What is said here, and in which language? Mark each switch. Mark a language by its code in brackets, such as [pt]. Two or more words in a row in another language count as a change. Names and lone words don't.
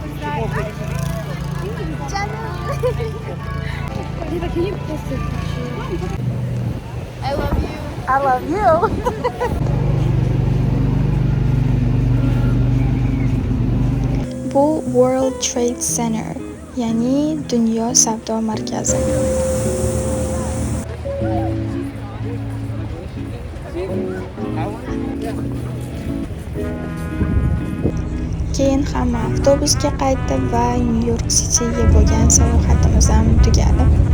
[en] Can you post a picture? I love you. I love you. [uz] Bu World Trade Center, ya'ni Dunyo savdo markazi. Keyin hamma avtobusga qaytdi va Nyu-York Cityga bo'lgan sayohatimiz ham tugadi.